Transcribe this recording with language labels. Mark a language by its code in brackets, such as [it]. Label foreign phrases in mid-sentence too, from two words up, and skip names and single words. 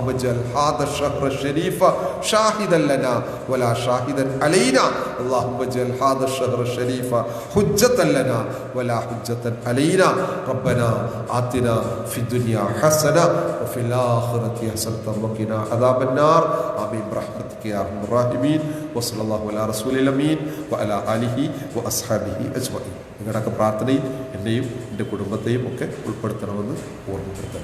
[ar] اجعل هذا الشهر الشريف شاهدا لنا ولا شاهدا علينا اللهم اجعل هذا الشهر الشريف حجة لنا ولا حجة علينا ربنا آتنا في الدنيا حسنة وفي الآخرة حسنة وقنا عذاب النار آمين برحمتك يا أرحم الراحمين وصلى الله على رسول الأمين وعلى آله وأصحابه أجمعين [ml] നിങ്ങളുടെയൊക്കെ പ്രാർത്ഥനയിൽ എന്നെയും എൻ്റെ കുടുംബത്തെയും ഒക്കെ ഉൾപ്പെടുത്തണമെന്ന് ഓർമ്മപ്പെടുത്തണം.